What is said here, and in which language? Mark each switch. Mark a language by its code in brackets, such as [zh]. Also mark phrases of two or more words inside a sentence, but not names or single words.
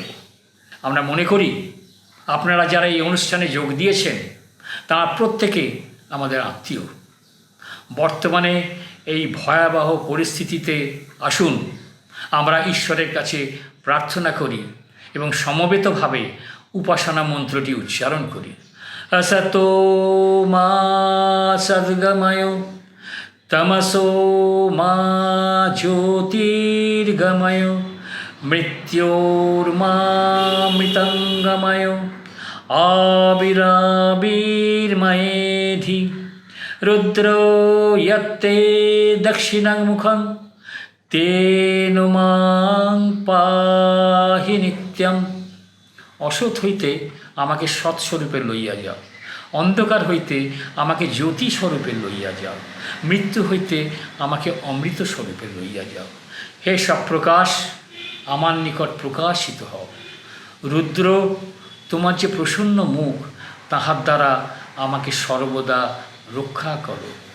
[bn] আমরা মনে করি আপনারা যারা এই অনুষ্ঠানে যোগ দিয়েছেন তারা প্রত্যেকে আমাদের আত্মীয়। বর্তমানে এই ভয়াবহ পরিস্থিতিতে আসুন আমরা ঈশ্বরের কাছে প্রার্থনা করি এবং সমবেতভাবে উপাসনা মন্ত্রটি উচ্চারণ করি। [sa] असतो मा सद्गमय तमसो मा ज्योतिर्गमय मृत्योर्मामृतङ्गमय आविराविर्मयेधि रुद्रो यत्ते दक्षिणं मुखं तेन मां पाहि नित्यम्। [bn] অসৎ হইতে আমাকে সৎস্বরূপে লইয়া যাও, অন্ধকার হইতে আমাকে জ্যোতি স্বরূপে লইয়া যাও, মৃত্যু হইতে আমাকে অমৃত স্বরূপে লইয়া যাও। হে সব প্রকাশ, আমার নিকট প্রকাশিত হও। রুদ্র, তোমার যে প্রসন্ন মুখ, তাহার দ্বারা আমাকে সর্বদা রক্ষা করো।